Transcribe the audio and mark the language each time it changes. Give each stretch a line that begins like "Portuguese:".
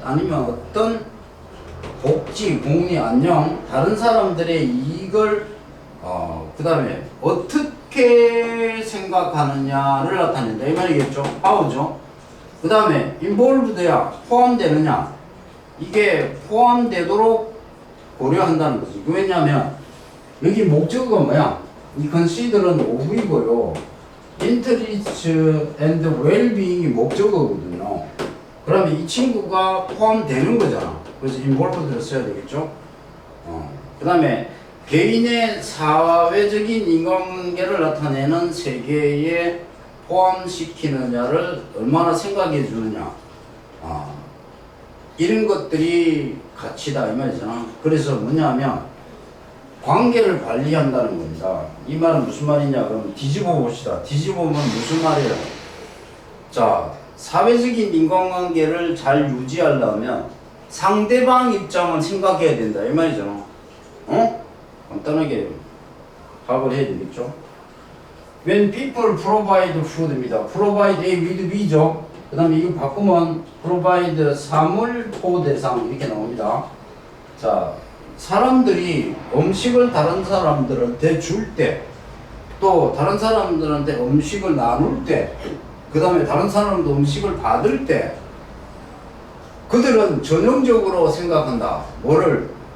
Korean: 아니면 어떤 복지, 공리, 안녕, 다른 사람들의 이익을 그 다음에 어떻게 생각하느냐를 나타낸다. 이 말이겠죠.
English: how
Korean: 죠. 그 다음에
English: involved
Korean: 야 포함되느냐. 이게 포함되도록 고려한다는 거지. 왜냐하면 여기 목적어가 뭐야? 이
English: consider
Korean: 은
English: of
Korean: 이고요.
English: interest and well-being
Korean: 이 목적어거든요. 그러면 이 친구가 포함되는 거잖아. 그래서
English: involved
Korean: 를 써야 되겠죠. 그 다음에 개인의 사회적인 인간관계를 나타내는 세계에 포함시키느냐를 얼마나 생각해 주느냐. 이런 것들이 가치다 이 말이잖아. 그래서 뭐냐면 관계를 관리한다는 겁니다. 이 말은 무슨 말이냐 그럼 뒤집어 봅시다. 뒤집어 보면 무슨 말이에요? 자, 사회적인 인간관계를 잘 유지하려면 상대방 입장을 생각해야 된다 이 말이잖아. 간단하게 답을 해야 되겠죠.
English: When people provide food입니다. provide A with B죠.
Korean: 그 다음에 이거 바꾸면
English: provide
Korean: 사물 포대상 이렇게 나옵니다. 자, 사람들이 음식을 다른 사람들한테 줄 때, 또 다른 사람들한테 음식을 나눌 때, 그 다음에 다른 사람도 음식을 받을 때, 그들은 전형적으로 생각한다. 뭐를?